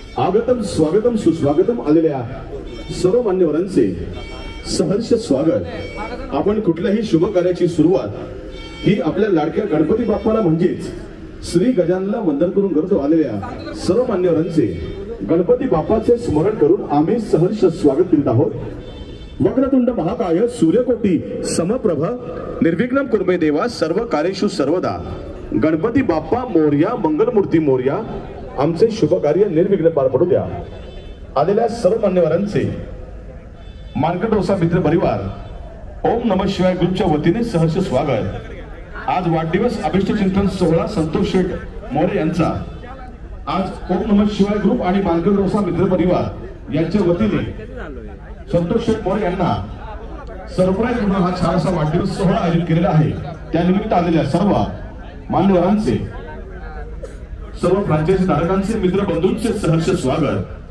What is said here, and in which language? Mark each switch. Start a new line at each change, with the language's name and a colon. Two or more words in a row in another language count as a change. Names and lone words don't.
Marathi: स्वागतम स्वागतम सुस्वागतम आलेल्या सर्व मान्यवरांचे सहर्ष स्वागत। आपण कुठल्याही शुभ कार्याची सुरुवात ही आपल्या लाडक्या गणपती बाप्पाला म्हणजेच श्री गजाननला वंदन करून करतो आलेल्या सर्व मान्यवरांचे गणपती बाप्पाचे स्मरण करून आम्ही सहर्ष स्वागत करीत आहोत।
Sanskrit: वक्रतुंड महाकाय सूर्यकोटी समप्रभ निर्विघ्नं कुर्मे देवा सर्व कार्येषु सर्वदा।
Marathi: गणपती बाप्पा मोरया, मंगलमूर्ती मोरया, आमचे शुभ कार्य निर्विघ्न पार पडू द्या। आलेल्या सर्व मान्यवरांचे मानकड डोसा मित्र परिवार ओम नमः शिवाय ग्रुपच्या वतीने सहर्ष स्वागत। आज वाढदिवस अभिष्ट चिंतन सोहळा संतोष शेठ मोरे यांचा आज ओम नमः शिवाय ग्रुप आणि मानकड डोसा मित्र परिवार यांच्या वतीने संतोष शेठ मोरे यांना सरप्राईज म्हणून हा छानसा वाढदिवस सोहळा आयोजित केलेला आहे। त्यानिमित्त आलेल्या सर्व मान्यवरांचे सर्व फ्रँचायझी धारकांचे मित्र बंधूंचे सहर्ष स्वागत।